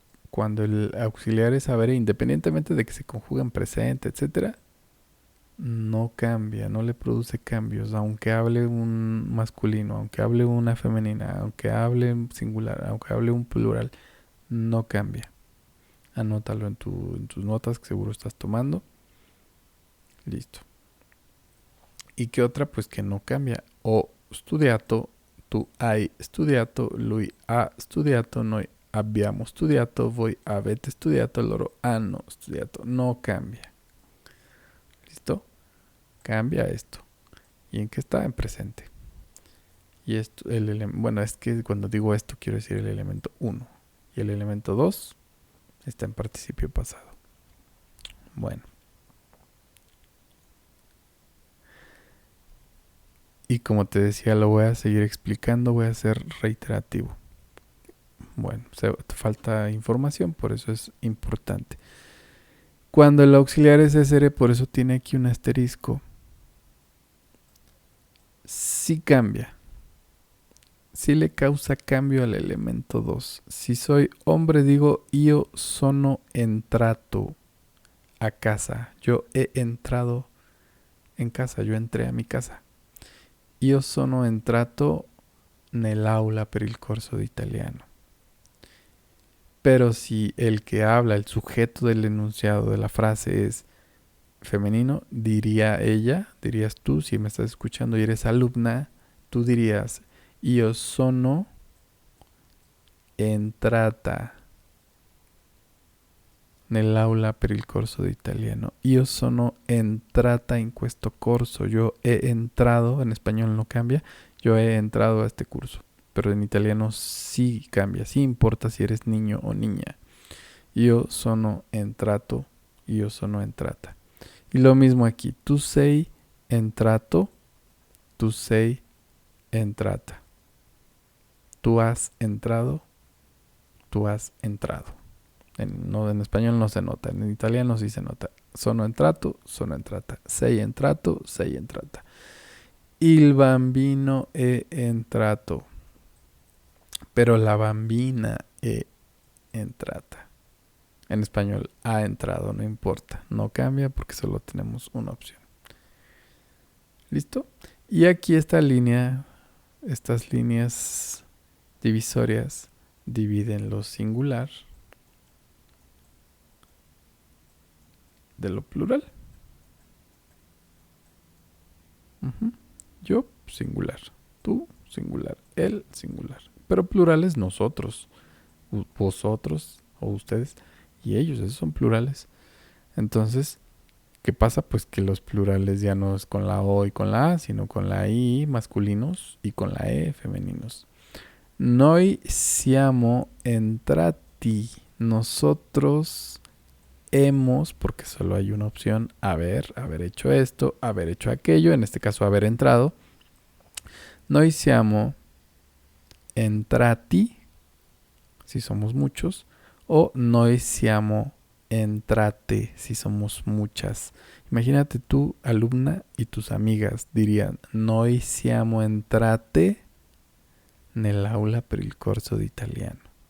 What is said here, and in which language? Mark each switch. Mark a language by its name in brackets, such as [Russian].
[Spanish] cuando el auxiliar es habere, independientemente de que se conjuga en presente, etcétera, no cambia, no le produce cambios, aunque hable un masculino, aunque hable una femenina, aunque hable un singular, aunque hable un plural, no cambia. Anótalo en tus notas que seguro estás tomando. Listo. ¿Y qué otra? Pues que no cambia. [Italian] Ho studiato, tu hai studiato, lui ha studiato, noi abbiamo studiato, voi avete studiato, loro hanno studiato. [Spanish] No cambia. ¿Listo? Cambia esto. ¿Y en qué está? En presente. Y esto, bueno, es que cuando digo esto quiero decir el elemento 1. Y el elemento 2 está en participio pasado. Bueno. Y como te decía, lo voy a seguir explicando, voy a ser reiterativo. Bueno, falta información, por eso es importante. Cuando el auxiliar es SR, por eso tiene aquí un asterisco. Sí cambia. Sí le causa cambio al elemento 2. Si soy hombre, digo [Italian] io sono entrato a casa. [Spanish] Yo he entrado en casa, yo entré a mi casa. [Italian] Io sono entrato nell'aula per il corso di italiano. [Spanish] Pero si el que habla, el sujeto del enunciado de la frase es femenino, diría ella, dirías tú, si me estás escuchando y eres alumna, tú dirías [Italian] io sono entrata nell'aula per il corso di italiano. Io sono entrata in questo corso. [Spanish] Yo he entrado, en español no cambia, yo he entrado a este curso. Pero en italiano sí cambia, sí importa si eres niño o niña. [Italian] Io sono entrato, io sono entrata. [Spanish] Y lo mismo aquí, [Italian] tu sei entrato, tu sei entrata. [Spanish] Tú has entrado, tú has entrado. En español no se nota, en italiano sí se nota. [Italian] Sono entrato, sono entrata. Sei entrato, sei entrata. Il bambino è entrato. Pero la bambina è entrata. [Spanish] En español, ha entrado, no importa. No cambia porque solo tenemos una opción. ¿Listo? Y aquí esta línea, estas líneas divisorias dividen lo singular de lo plural. Yo, singular. Tú, singular. Él, singular. Pero plurales nosotros, vosotros o ustedes y ellos, esos son plurales. Entonces, ¿qué pasa? Pues que los plurales ya no es con la O y con la A, sino con la I masculinos y con la E femeninos. [Italian] Noi siamo entrati. [Spanish] Nosotros hemos, porque solo hay una opción, haber hecho esto, haber hecho aquello, en este caso haber entrado. [Italian] Noi siamo entrati, [Spanish] si somos muchos, o [Italian] noi siamo entrate, [Spanish] si somos muchas. Imagínate tú, alumna, y tus amigas dirían, [Italian] noi siamo entrate nell'aula per il corso di italiano.